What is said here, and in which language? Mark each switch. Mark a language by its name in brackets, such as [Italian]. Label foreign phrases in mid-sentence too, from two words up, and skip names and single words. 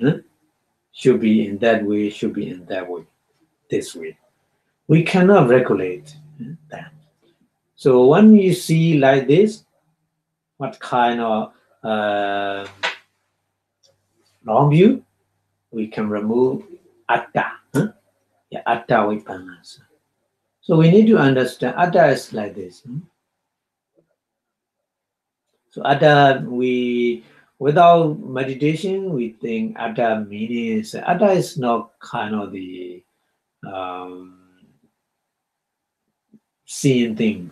[English] Should be in that way, should be in that way, this way. We cannot regulate that. So when you see like this, what kind of wrong view, we can remove atta. [Pali] Yeah, atta vipanasa. [English] So we need to understand atta is like this. So atta, without meditation, we think atta meaning is atta is not kind of the seeing things.